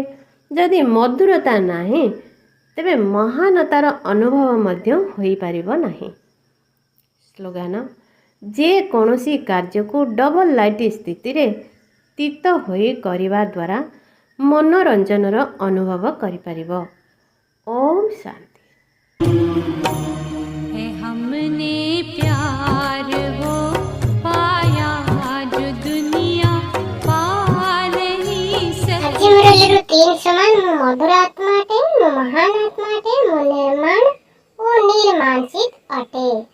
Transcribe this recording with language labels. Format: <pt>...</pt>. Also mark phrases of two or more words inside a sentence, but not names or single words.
<or>ଯଦି ମଧୁରତା ନାହିଁ ତେବେ ମହାନତାର ଅନୁଭବ ମଧ୍ୟ ହୋଇପାରିବ ନାହିଁ। ସ୍ଲୋଗାନ: ଯେକୌଣସି କାର୍ଯ୍ୟକୁ</or> <en>double light</en> <or>ସ୍ଥିତିରେ ସ୍ଥିତ ହୋଇ କରିବା ଦ୍ୱାରା ମନୋରଞ୍ଜନର ଅନୁଭବ କରିପାରିବ। ଓମ୍ ଶାନ୍ତି।</or> <hi>हमने प्यार वो पाया जो दुनिया पा नहीं</hi> <or>ଆଜି ମୁରଲୀରୁ 3 ସମାନ। ମୁଁ ମଧୁର ଆତ୍ମା ଅଟେ, ମୁଁ ମହାନ ଆତ୍ମା ଅଟେ, ମୁଁ ନିର୍ମାଣ ଓ ନିର୍ମାଂସିତ ଅଟେ।</or>